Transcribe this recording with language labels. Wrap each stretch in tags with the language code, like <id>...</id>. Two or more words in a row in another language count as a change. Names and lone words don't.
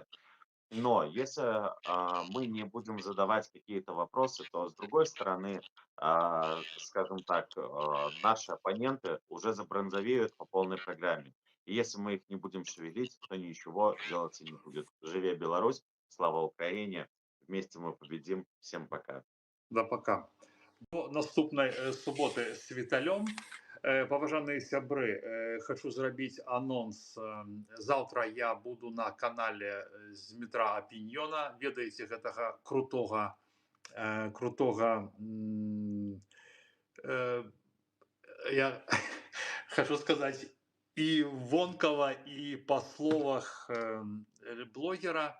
<ru>Но если мы не будем задавать какие-то вопросы, то с другой стороны, скажем так, наши оппоненты уже забронзовеют по полной программе. И если мы их не будем шевелить, то ничего делаться не будет.</ru> <be>Живе Беларусь,</be> <ru>слава Украине, вместе мы победим. Всем пока. Да, пока.</ru> <be>До наступнай суботы з Віталём. Паважаныя сябры, хочу зрабіць анонс. Заўтра я буду на канале з метра Апіньёна. Ведаеце гэтага крутога я хочу сказаць і вонкава, і па словах блогера.</be>